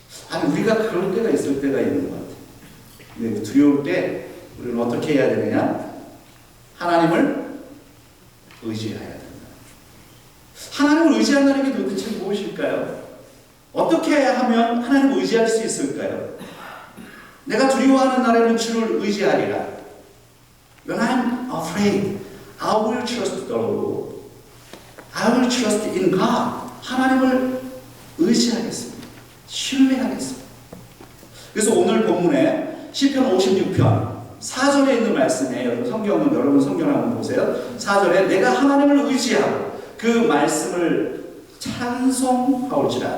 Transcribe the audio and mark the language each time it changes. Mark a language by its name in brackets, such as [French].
[Korean] 아니 우리가 그럴 때가 있을 때가 있는 것 같아요. 근데 두려울 때 우리는 어떻게 해야 되느냐? 하나님을 의지해야 된다. 하나님을 의지한다는 게 도대체 무엇일까요? 어떻게 하면 하나님을 의지할 수 있을까요? 내가 두려워하는 날에는 주를 의지하리라. [English] When I'm afraid, I will trust the Lord. I will trust in God. [Korean] 하나님을 의지하겠습니다. 신뢰하겠습니다. 그래서 오늘 본문에 시편 56편 4절에 있는 말씀에 여러분 성경을 한번 보세요. 4절에 내가 하나님을 의지하고 그 말씀을 찬송하올지라.